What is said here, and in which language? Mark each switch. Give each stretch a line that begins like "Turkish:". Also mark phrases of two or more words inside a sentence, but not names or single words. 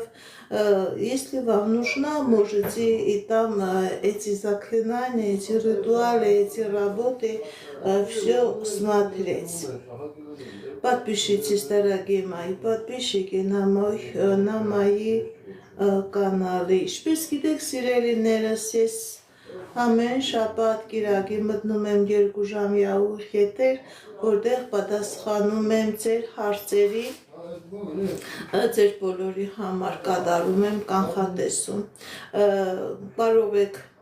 Russian: Если вам нужна, можете и там эти заклинания, эти ритуалы, эти работы, все смотреть. Подпишитесь, дорогие мои подписчики, на мои
Armenian: կանալի, ինչպես գիտեք սիրելիներս, ես ամեն շաբաթ կիրակի մտնում եմ 2 ժամյա ուղիղ եթեր, որտեղ պատասխանում եմ ձեր հարցերի, ձեր բոլորի համար կատարում եմ կանխատեսում, կարող եք